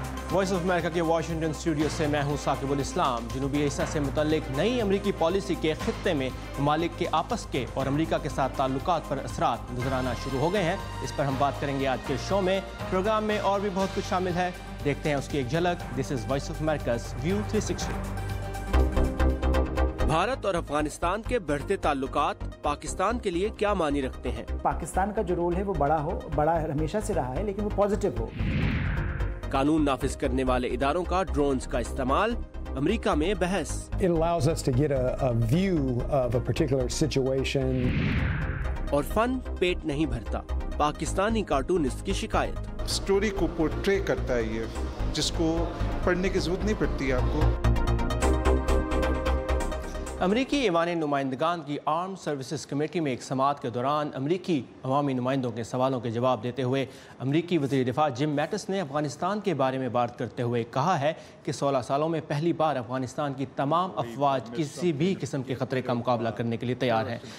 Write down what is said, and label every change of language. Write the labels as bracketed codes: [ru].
[ur] Voice of America کے Washington studio سے میں ہوں ثاقب الاسلام۔ جنوبی ایشیا سے متعلق نئی امریکی پالیسی کے خطے میں ممالک کے آپس کے اور امریکہ کے ساتھ تعلقات پر اثرات نظر آنا شروع ہو گئے ہیں۔ اس پر ہم بات کریں گے آج کے شو میں۔ پروگرام میں اور بھی بہت کچھ شامل ہے، دیکھتے ہیں اس کی ایک جھلک۔ [en] this is [ur] وائس آف امریکا's ویو 360۔ بھارت اور افغانستان کے بڑھتے تعلقات پاکستان کے لیے کیا معنی رکھتے ہیں؟ پاکستان کا جو رول ہے وہ بڑا ہمیشہ سے رہا ہے، لیکن وہ پازیٹیو ہو۔ قانون نافذ کرنے والے اداروں کا ڈرونز کا استعمال، امریکہ میں بحث۔ [en] It allows us to get a view of a particular situation. [ur] اور فن پیٹ نہیں بھرتا، پاکستانی کارٹونسٹ کی شکایت۔ سٹوری کو پورٹری کرتا ہے یہ، جس کو پڑھنے کی ضرورت نہیں پڑتی آپ کو۔ امریکی ایوان نمائندگان کی آرم سروسز کمیٹی میں ایک سماعت کے دوران امریکی عوامی نمائندوں کے سوالوں کے جواب دیتے ہوئے امریکی وزیر دفاع جم میٹس نے افغانستان کے بارے میں بات کرتے ہوئے کہا ہے کہ 16 سالوں میں پہلی بار افغانستان کی تمام افواج کسی بھی قسم کے خطرے کا مقابلہ کرنے کے لیے تیار ہیں۔